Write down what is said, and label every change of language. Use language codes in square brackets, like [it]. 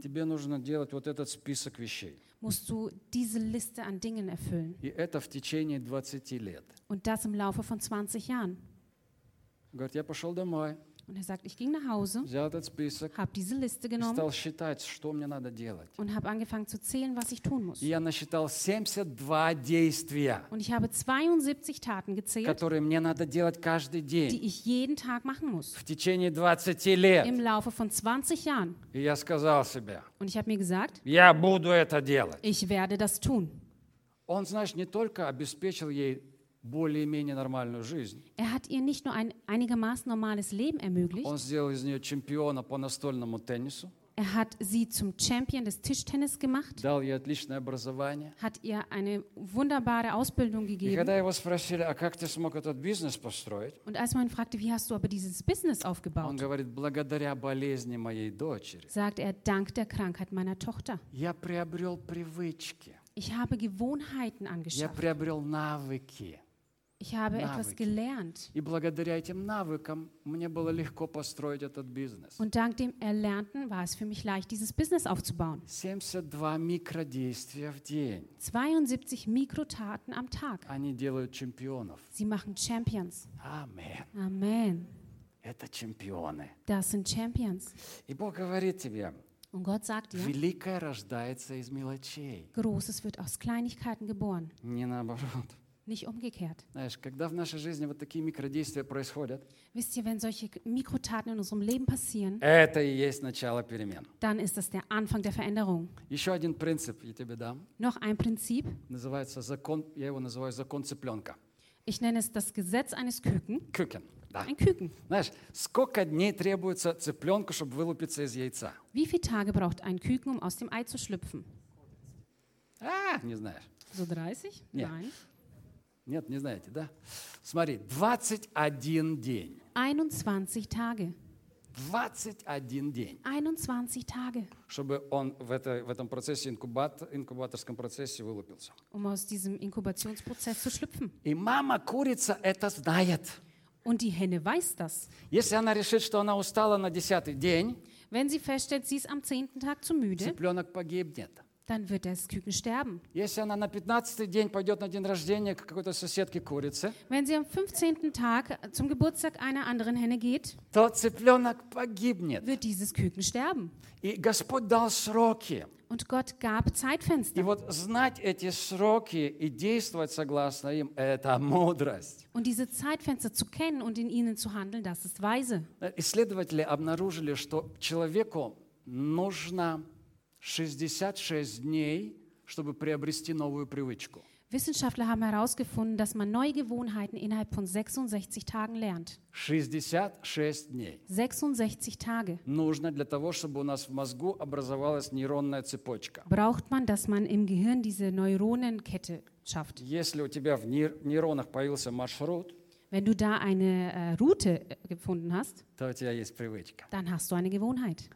[ru] тебе нужно делать вот этот список вещей. [de] Musst du diese Liste an Dingen erfüllen. [ru] И это в течение 20 лет. [de] Und das im Laufe von 20 Jahren. [ru] Говорит, я пошел домой. [de] Und er sagt, ich ging nach Hause. [ru] Взял этот список. [de] Hab diese Liste genommen. [ru] И стал считать, что мне надо делать. [de] Und habe angefangen zu zählen, was ich tun muss. [ru] И я насчитал 72 действия. [de] Und ich habe 72 Taten gezählt. [ru] Которые мне надо делать каждый день. [de] Die ich jeden Tag machen muss. [ru] В течение 20 лет. [de] Im Laufe von 20 Jahren. [ru] И я сказал себе. [de] Und ich habe mir gesagt. [ru] Я буду это делать. [de] Ich werde das tun. [ru] Он, знаешь, не только обеспечил ей более-менее нормальную жизнь. [de] Er hat ihr nicht nur ein einigermaßen normales Leben ermöglicht. [ru] Он сделал из нее чемпиона по настольному теннису. [de] Er hat sie zum Champion des Tischtennis gemacht. [ru] Дал ей отличное образование. [de] Hat ihr eine wunderbare Ausbildung gegeben. [ru] И когда его спросили, а как ты смог этот бизнес построить? [de] Und als man ihn fragte, wie hast du aber dieses Business aufgebaut? [ru] Он говорит, благодаря болезни моей дочери. [de] Sagt er, dank der Krankheit meiner Tochter. [ru] Я приобрел привычки. [de] Ich habe Gewohnheiten angeschafft. [ru] Я приобрел навыки. [de] Ich habe etwas gelernt. [ru] И благодаря этим навыкам мне было легко построить этот бизнес. [de] Und dank dem Erlernten war es für mich leicht, dieses Business aufzubauen. [ru] 72 микродействия в день. [de] 72 Mikrotaten am Tag. [ru] Они делают чемпионов. [de] Sie machen Champions. [ru] Amen. [de] Amen. [ru] Это чемпионы. [de] Das sind Champions. [ru] И Бог говорит тебе. [de] Und Gott sagt dir, [ru] великое рождается из мелочей. [de] Großes wird aus Kleinigkeiten geboren. [ru] Не наоборот. [de] Nicht umgekehrt. [ru] Знаешь, когда в нашей жизни вот такие микродействия происходят, [de] wisst ihr, wenn solche Mikrotaten in unserem Leben passieren, [ru] это и есть начало перемен. [de] Dann ist das der Anfang der Veränderung. [ru] Еще один принцип я тебе дам. [de] Noch ein Prinzip. [ru] Называется закон, я его называю закон цыпленка. [de] Ich nenne es das Gesetz eines Küken. [ru] Küken. Да. [de] Ein Küken. [ru] Знаешь, сколько дней требуется цыпленку, чтобы вылупиться из яйца? [de] Wie viele Tage braucht ein Küken, um aus dem Ei zu schlüpfen? [ru] А, не знаешь. [de] So 30? [ru] Нет. [de] Nein. [ru] Нет, не знаете, да? Смотри, 21 день. [de] 21 Tage. [ru] 21 день. [de] 21 Tage. [ru] Чтобы он в этом процессе инкубаторском процессе вылупился. [de] Um aus diesem Inkubationsprozess zu schlüpfen. [ru] И мама курица это знает. [de] Und die Henne weiß das. [ru] Если она решит, что она устала на 10-й день, [de] wenn sie feststellt, sie ist am 10. Tag zu müde, [ru] цыпленок погибнет. [de] dann wird das Küken sterben. [ru] Если она на 15-й день пойдет на день рождения к какой-то соседке курице, [de] wenn sie am 15. Tag zum Geburtstag einer anderen Henne geht, [ru] то цыпленок погибнет. [de] Wird dieses Küken sterben. [ru] И Господь дал сроки. [de] Und Gott gab Zeitfenster. [ru] И вот знать эти сроки и действовать согласно им – это мудрость. [de] Und diese Zeitfenster zu kennen und in ihnen zu handeln, das ist weise. [ru] Исследователи обнаружили, что человеку нужно 66 дней, чтобы приобрести новую привычку. [de] Wissenschaftler haben herausgefunden, dass man neue Gewohnheiten innerhalb von 66 Tagen lernt. [ru] 66 дней. [de] 66 Tage. [ru] Нужно для того, чтобы у нас в мозгу образовалась нейронная цепочка. [de] Braucht man, dass man im Gehirn diese Neuronenkette schafft. [ru] Если у тебя в нейронах появился маршрут, [de] wenn du da eine Route gefunden hast, [ru] то у тебя есть привычка. [de] Dann hast du eine Gewohnheit.